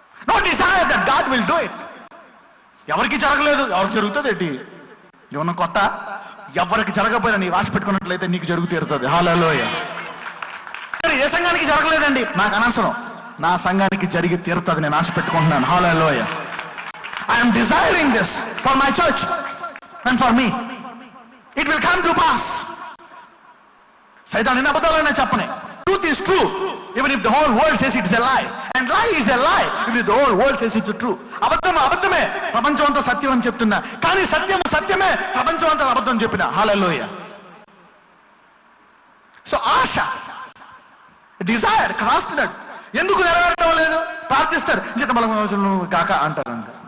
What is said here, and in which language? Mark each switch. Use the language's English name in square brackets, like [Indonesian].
[English] No desire that God will do it. [Telugu] ఎవరికి జరగలేదు, ఎవరికి జరుగుతుంది ఏంటి? ఏమన్నా కొత్త? ఎవరికి జరగకపోయినా నీ ఆశ పెట్టుకున్నట్లయితే నీకు జరుగు తీరుతుంది. హల్లెలూయా. ఏ సంఘానికి జరగలేదండి, నాకు అనవసరం, నా సంఘానికి జరిగి తీరుతుంది, నేను ఆశ పెట్టుకుంటున్నాను. హల్లెలూయా. [English] I am desiring this for my church and for me. It will come to pass. [Telugu] సైతాను ఎన్ని అబద్ధాలైనా చెప్పని, [English] truth is true even if the whole world says it is a lie, and lie is a lie even if the whole world says it is true. [Telugu] అబద్ధమే, ప్రపంచం అంతా సత్యం అని చెప్తున్నా, కానీ సత్యమే, ప్రపంచం అంతా అబద్ధం చెప్పిన. హల్లెలూయా. సో ఆశ, డిజైర్ రాస్తున్నాడు. ఎందుకు నెరవేరడం లేదు? ప్రార్థిస్తారు, జీతబలం కాక అంటారు.